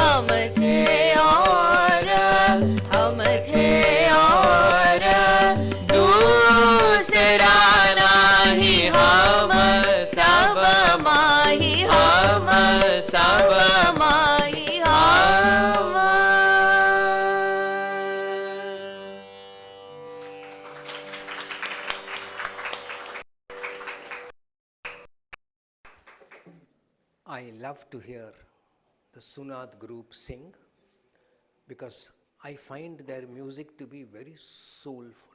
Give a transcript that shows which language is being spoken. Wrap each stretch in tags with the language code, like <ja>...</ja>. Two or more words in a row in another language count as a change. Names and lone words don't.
<hi>थे और दूसरा नाही हम सब माही हम सब माही हम.</hi> <en>I love to hear the Sunad group sing because I find their music to be very soulful.</en>